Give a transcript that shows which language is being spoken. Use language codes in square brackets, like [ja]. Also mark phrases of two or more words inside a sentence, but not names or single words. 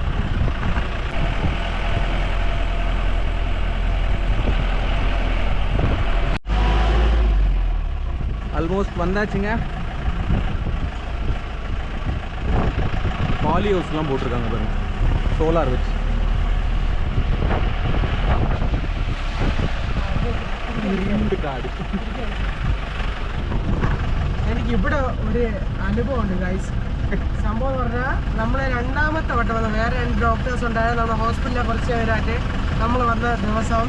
[ta] ஆல்மோஸ்ட் வந்தாச்சுங்க. [en] poly houseலாம் [ta] போட்டிருக்காங்க பாருங்க, சோலார் வச்சு. [ml] കാട്. എനിക്ക് ഇവിടെ ഒരു അനുഭവം ഉണ്ട് ഗൈസ്. സംഭവം എന്ന് പറഞ്ഞാൽ നമ്മളെ രണ്ടാമത്തെ വട്ടം വന്ന വേറെ 2 ഡോക്ടേഴ്സ് ഉണ്ടായിരുന്നു നമ്മുടെ ഹോസ്പിറ്റലിലെ കുറച്ച് പേരായിട്ട് നമ്മൾ വന്ന ദിവസം.